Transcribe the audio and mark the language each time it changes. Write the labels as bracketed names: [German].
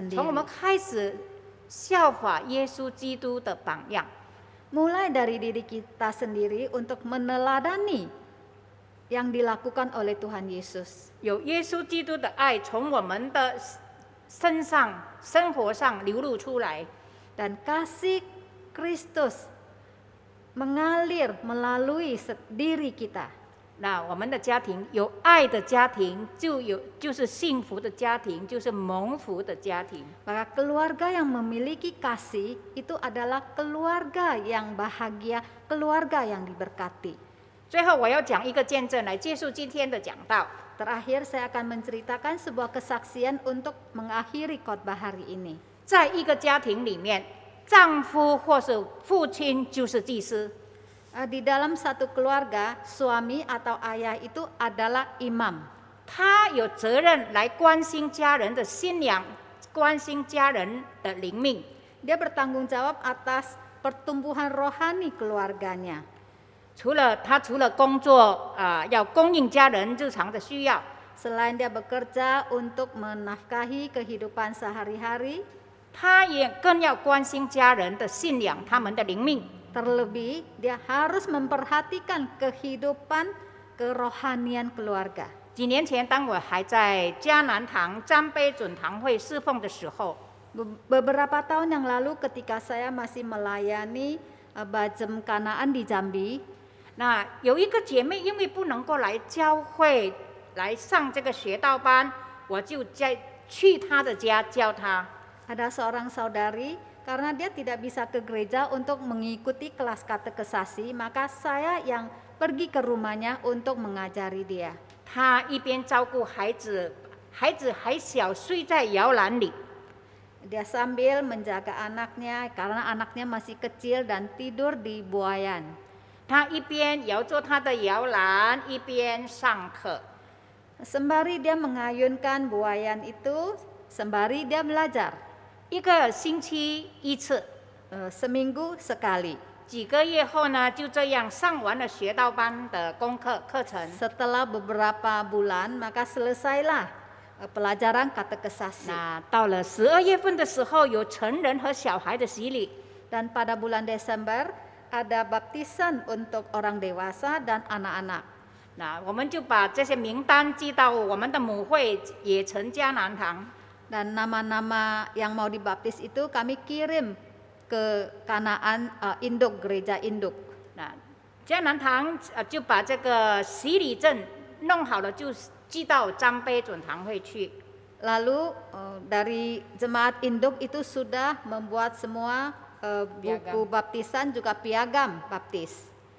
[Chinese] 从我们 [Indonesian] sendiri. [Chinese] 开始效法耶稣基督的榜样。 [Indonesian] Mulai dari diri kita sendiri untuk meneladani yang dilakukan oleh Tuhan Yesus. [Chinese] 有耶稣基督的爱从我们的身上、生活上流露出来。 [Indonesian] Dan kasih Kristus mengalir melalui diri kita. [Chinese] 那我们的家庭有爱的家庭，就是幸福的家庭，就是蒙福的家庭。 [Indonesian] Maka keluarga yang memiliki kasih itu adalah keluarga yang bahagia, keluarga yang diberkati. [Chinese] 最后，我要讲一个见证来结束今天的讲道。 [Indonesian] Terakhir saya akan menceritakan sebuah kesaksian untuk mengakhiri khotbah hari ini. [Chinese] 在一个家庭里面，丈夫或是父亲就是祭司。 [Indonesian] Di dalam satu keluarga, suami atau ayah itu adalah imam. [Chinese] 他有责任来关心家人的信仰，关心家人的灵命。 [Indonesian] Dia bertanggung jawab atas pertumbuhan rohani keluarganya. [Chinese] 除了工作要供应家人日常的需要， [Indonesian] Selain dia bekerja untuk menafkahi kehidupan sehari-hari, [Chinese] 他也更要关心家人的信仰，他们的灵命。 [Indonesian] terlebih dia harus memperhatikan kehidupan kerohanian keluarga. [Chinese] 几年前，当我还在迦南堂瞻杯准堂会侍奉的时候， [Indonesian] Beberapa tahun yang lalu ketika saya masih melayani Bajem Kanaan di Jambi, [Chinese] 那有一个姐妹因为不能够来教会来上这个学道班，我就去她的家教她。 [Indonesian] ada seorang saudari karena dia tidak bisa ke gereja untuk mengikuti kelas katekesasi, maka saya yang pergi ke rumahnya untuk mengajari dia. [Chinese] 他一边照顾孩子，孩子还小，睡在摇篮里。 [Indonesian] Dia sambil menjaga anaknya karena anaknya masih kecil dan tidur di buayan. [Chinese] 他一边摇着他的摇篮，一边上课。 [Indonesian] Sembari dia mengayunkan buayan itu, sembari dia belajar. [Chinese] 一个星期一次， [Indonesian] Seminggu sekali. [Chinese] 几个月后呢，就这样上完了学道班的课程。 [Indonesian] Setelah beberapa bulan, maka selesailah pelajaran katekesasi. [Chinese] 那到了12月份的时候，有成人和小孩的洗礼。 [Indonesian] Dan pada bulan Desember ada baptisan untuk orang dewasa dan anak-anak. [Chinese] 那我们就把这些名单寄到我们的母会野城迦南堂。 [Indonesian] Dan nama-nama yang mau dibaptis itu kami kirim ke Kanaan induk, gereja induk. [Chinese] 那迦南堂就把这个洗礼证弄好了，就寄到张杯准堂会去。 [Indonesian] Lalu dari jemaat induk itu sudah membuat semua buku baptisan juga piagam baptis.